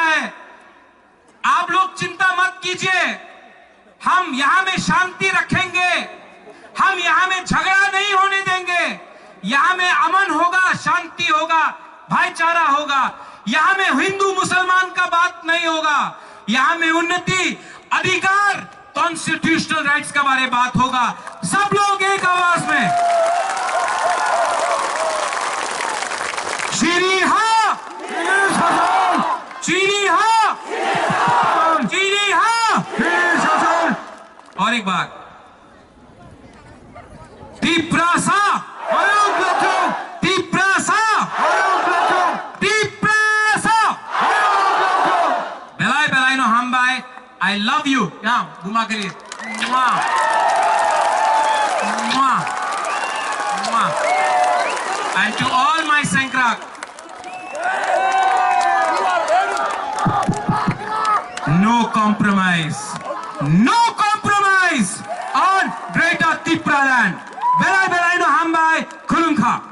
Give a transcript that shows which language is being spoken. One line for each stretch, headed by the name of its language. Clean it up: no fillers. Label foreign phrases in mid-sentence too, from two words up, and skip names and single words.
Hindi: है, आप लोग चिंता मत कीजिए, हम यहां में शांति रखेंगे, हम यहां में झगड़ा नहीं होने देंगे, यहां में अमन होगा, शांति होगा, भाईचारा होगा, यहां में हिंदू मुसलमान का बात नहीं होगा, यहां में उन्नति, अधिकार,
English: constitutional rights
Hindi: का बारे बात होगा। सब लोग एक आवाज में
Kok Borok: चीनी हाँ, चीनी हाँ, चीनी हाँ।
Hindi: और एक बार तिपरासा, तिपरासा, तिपरासा,
Kok Borok: बेलाई बेलाई नो हम बाय,
English: I love you.
Hindi: यहाँ घुमा के लिए
English: And to all my Sankrak, no compromise on Greater Tripura land.
Kok Borok: Belai belai no hambai kulungkha.